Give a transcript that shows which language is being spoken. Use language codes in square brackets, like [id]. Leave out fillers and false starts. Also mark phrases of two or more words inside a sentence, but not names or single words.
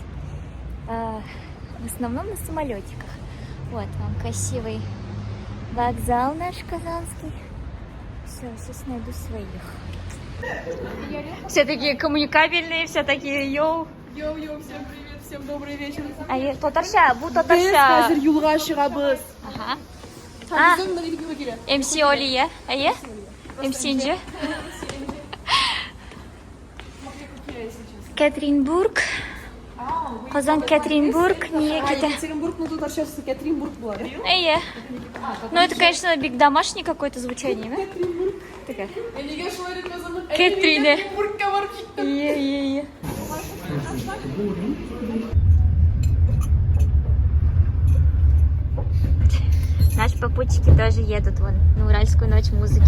[ru] В основном на самолетиках. Вот вам красивый вокзал наш казанский. Все, сейчас найду своих. Все такие коммуникабельные, все такие йоу. Йоу-йоу, всем привет, всем добрый вечер. [tt] Татарша, bu татарша. Biz юлга чыгабыз. Ага. МС Олия, ае? МС Инжи. Катринбург. Казан Катринбург, не кита. [ru] Екатеринбург, ну тут сейчас Катринбург была. [tt] Ае. [ru] Ну это, конечно, биг домашний какое-то звучание, да? Катринбург. Такая. Катрина. Е. Наши попутчики тоже едут вон на Уральскую ночь музыки.